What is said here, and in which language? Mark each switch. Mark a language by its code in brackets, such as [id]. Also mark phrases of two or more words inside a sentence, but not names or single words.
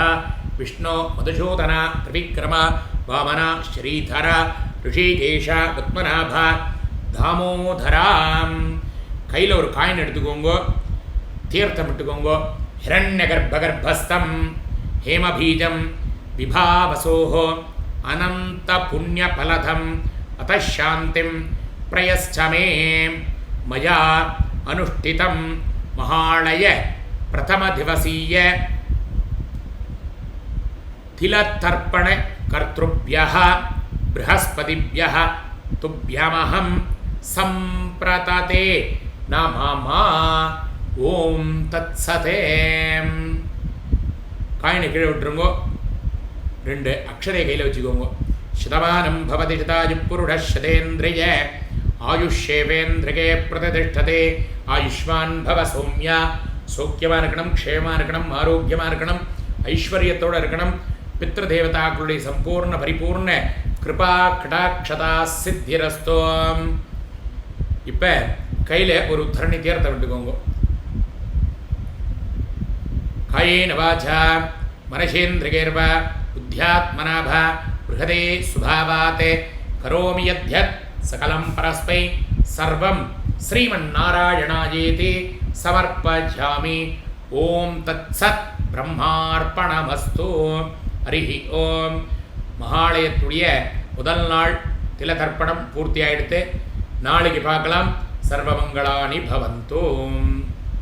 [sa] विष्णु मधुसूदन त्रिविक्रम वामन श्रीधर हृषीकेश पद्मनाभ दामोदराम् [ta] கையில் ஒரு காயின் எடுத்துக்கோங்கோ தீர்த்தம் விட்டுக்கோங்கோ [sa] हिरण्यगर्भगर्भस्थं हेमबीजं विभावसोः अनंत पुण्य फलदम अतः शांतिं प्रयश्च मे मया अनुष्ठितं महालय प्रथम दिवसीय तिलतर्पण कर्तृभ्यः बृहस्पतिभ्यः तुभ्यमहं संप्रतते नमः ओम तत्सते [ta] காயினை கீழே விட்டுருங்கோ. 2 அக்ஷரை கையில் வச்சுக்கோங்க. [sa] शतमानं भवति शतायुष्पुरुष शतेन्द्रिय आयुष्येवेन्द्रिये प्रतितिष्ठति आयुष्मान् भव सौम्य. [ta] சௌக்கியமாக இருக்கணும், க்ஷேமாக இருக்கணும், ஆரோக்கியமாக இருக்கணும், ஐஸ்வர்யத்தோடு இருக்கணும். பித்ரு தேவதாக்களுடைய [sa] सम्पूर्ण परिपूर्ण कृपा कटाक्षता सिद्धिरस्तु. [ta] இப்போ கையில் ஒரு உத்தரணி தீர்த்த விட்டுக்கோங்க. [sa] कायेन वाचा मनसेन्द्रियैर्वा बुद्ध्यात्मना भा बृहदे स्वभावात् करोमि यद्यत् सकलं परस्मै सर्वं श्रीमन्नारायणायेति समर्पयामि. ओम तत्सत् ब्रह्मार्पणमस्तु. हरिः ओम. [ta] மகாலயத்துடைய முதல் நாள் திலதர்ப்பணம் பூர்த்தி ஆயிடுத்து. நாளைக்கு பார்க்கலாம். [sa] सर्वमङ्गलानि भवन्तु.